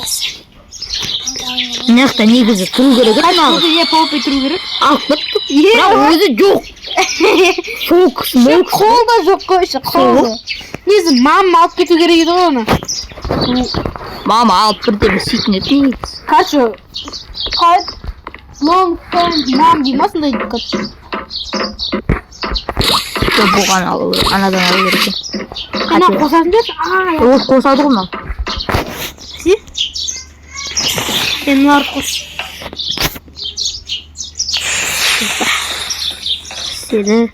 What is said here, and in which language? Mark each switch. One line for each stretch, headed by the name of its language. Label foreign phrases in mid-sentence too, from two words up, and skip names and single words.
Kazakh: Мына жақта негізі тұру керек. Poppy тұру керек. Бірақ өзі жоқ. Қолда жоқ қойшы, қолда. Несі, мама алып кету керек еді ғой оны. Мама алып бірдемі сөйтін еді. Короче,
English: long time mom
Kazakh: деймасындай короче. Бұған алу керек, анадан алу керек. Ана қосатын деді? Ол қосады ғой мынау. Мыналар қос. Сені.